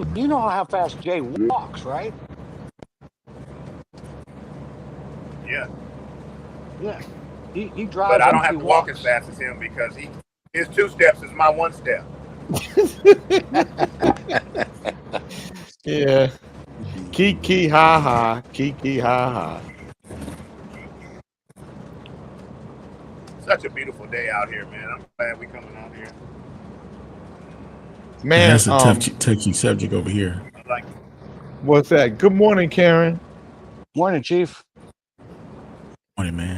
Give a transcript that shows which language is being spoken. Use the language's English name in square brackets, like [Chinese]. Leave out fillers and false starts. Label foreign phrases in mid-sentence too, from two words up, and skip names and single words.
[English] You know how fast Jay walks, right? Yeah. Yeah. He drives. But I don't have to walk as fast as him because his 2 steps is my 1 step. Yeah. Kiki ha ha. Kiki ha ha. Such a beautiful day out here, man. I'm glad we coming out here. Man, that's a touchy subject over here. Like, what's that? Good morning, Karen. Morning, Chief. Morning, man.